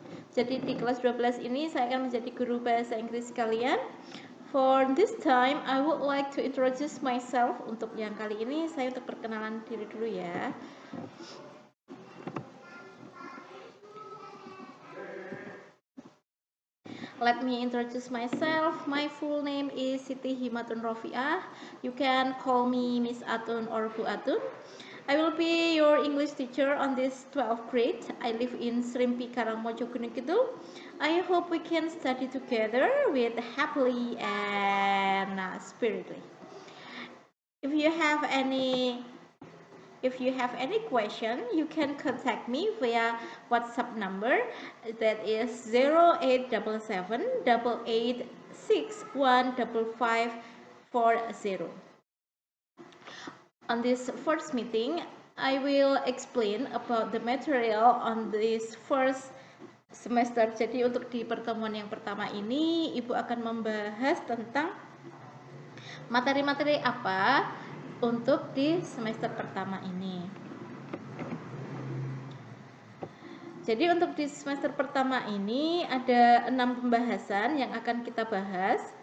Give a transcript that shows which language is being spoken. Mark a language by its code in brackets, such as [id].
[id] Jadi di kelas 12 ini saya akan menjadi guru bahasa Inggris kalian. [en] For this time, I would like to introduce myself. [id] Untuk yang kali ini saya untuk perkenalan diri dulu ya. [en] Let me introduce myself. My full name is Siti Himatun Rofiah. You can call me Miss Atun or Bu Atun. I will be your English teacher on this 12th grade. I live in Serimpi, Karangmojo, Gunung Kidul. I hope we can study together with happily and spiritedly. If you have any question, you can contact me via WhatsApp number that is 0877-88615540. On this first meeting, I will explain about the material on this first semester. [id] Jadi untuk di pertemuan yang pertama ini, Ibu akan membahas tentang materi-materi apa untuk di semester pertama ini. Jadi untuk di semester pertama ini ada 6 pembahasan yang akan kita bahas.